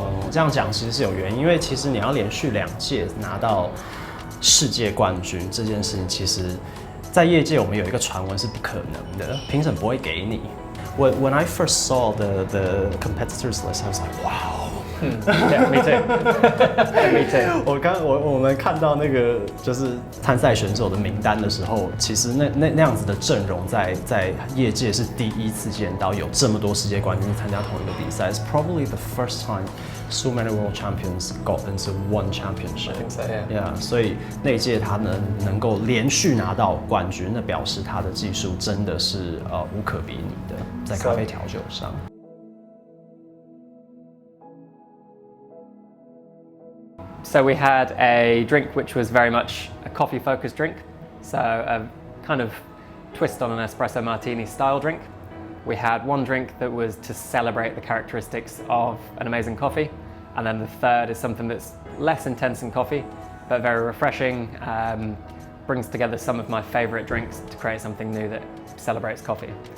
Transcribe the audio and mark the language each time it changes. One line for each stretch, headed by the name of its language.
Chinese: 这样讲其实是有原因，因为其实你要连续2届拿到世界冠军这件事情，其实在业界我们有一个传闻是不可能的，评审不会给你。
English: When I first saw the competitors list, I was like, wow. Yeah, me too. Me too.
Chinese: 我们看到那个就是参赛选手的名单的时候，其实那样子的阵容在业界是第一次见到有这么多世界冠军参加同一个比赛。
English: It's probably the first time so many world champions got into one championship. I think so, yeah. Yeah,
Chinese: 所以那一届他能够连续拿到冠军，那表示他的技术真的是无可比拟的，在咖啡调酒上。
English: So we had a drink which was very much a coffee-focused drink, so a kind of twist on an espresso martini style drink. We had one drink that was to celebrate the characteristics of an amazing coffee, and then the third is something that's less intense in coffee, but very refreshing, brings together some of my favorite drinks to create something new that celebrates coffee.